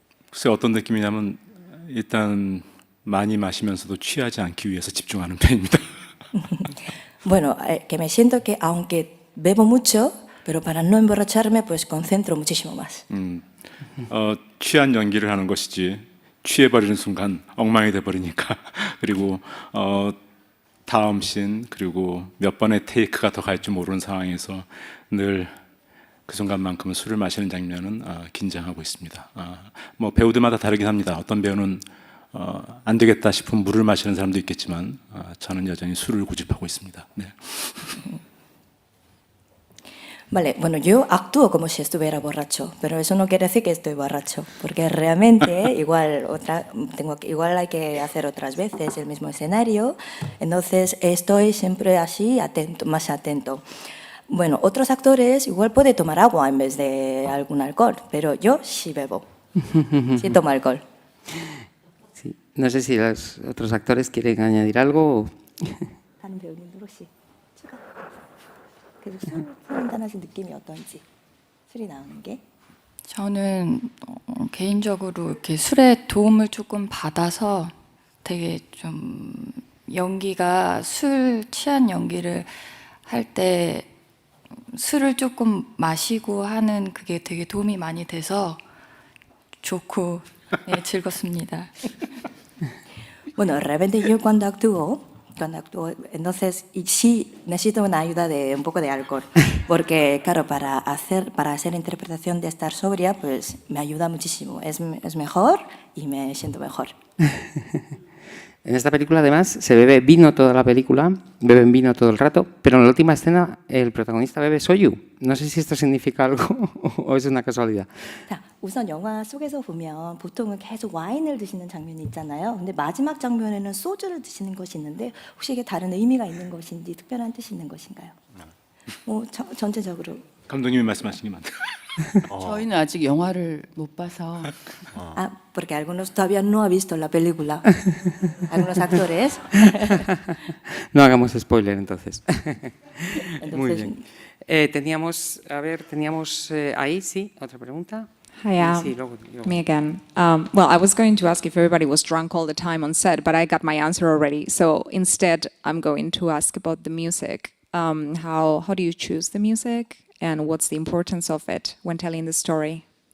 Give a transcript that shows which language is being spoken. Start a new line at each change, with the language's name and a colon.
Korean: 글쎄 어떤 느낌이냐면 일단 많이 마시면서도 취하지 않기 위해서 집중하는 편입니다.
Spanish: Bueno, que me siento que aunque bebo mucho, pero para no emborracharme, pues concentro muchísimo más.
Korean: 취한 연기를 하는 것이지 취해버리는 순간 엉망이 돼버리니까 그리고 다음 씬 그리고 몇 번의 테이크가 더 갈지 모르는 상황에서 늘 그 순간만큼은 술을 마시는 장면은 긴장하고 있습니다. 뭐 배우들마다 다르긴 합니다. 어떤 배우는 안 되겠다 싶으면 물을 마시는 사람도 있겠지만 저는 여전히 술을 고집하고 있습니다. 네.
Spanish: Vale, bueno, yo actúo como si estuviera borracho, pero eso no quiere decir que estoy borracho, porque realmente igual hay que hacer otras veces el mismo escenario, entonces estoy siempre así, atento, más atento. Bueno, otros actores igual pueden tomar agua en vez de algún alcohol, pero yo sí bebo, sí tomo alcohol. Sí. No sé si los otros actores quieren añadir algo.
Korean: 다른 배우님들 혹시 계속 술 한잔하신 느낌이 어떤지, 술이 나오는 게? 저는 개인적으로 이렇게 술의 도움을 조금 받아서 되게 좀 연기가 술 취한 연기를 할 때 술을 조금 마시고 하는 그게 되게 도움이 많이 돼서 좋고 네, 즐겁습니다. Bueno, realmente yo cuando actúo, entonces sí necesito una ayuda de un poco de alcohol, porque claro, para hacer interpretación de estar sobria, pues me ayuda muchísimo, es mejor y me siento mejor. En esta película, además, se bebe vino toda la película, beben vino todo el rato, pero en la última escena el protagonista bebe soju. No sé si esto significa algo o es una casualidad. 자, 우선 영화 속에서 보면 보통은 계속 와인을 드시는 장면이 있잖아요. 근데 마지막 장면에는 소주를 드시는 것이 있는데 혹시 이게 다른 의미가 있는 것인지 특별한 뜻이 있는 것인가요? 전체적으로. 감독님이 말씀하시니 맞다. 저희는 아직 영화를 못 봐서.
Spanish: Porque algunos todavía no han visto la película. Algunos actores. No hagamos spoiler entonces. Muy bien. Teníamos ahí, sí, otra pregunta.
English: Hi,
Spanish: Sí,
English: me again. Well, I was going to ask if everybody was drunk all the time on set, but I got my answer already. So instead, I'm going to ask about the music. How do you choose the music, and what's the importance of it when telling the story?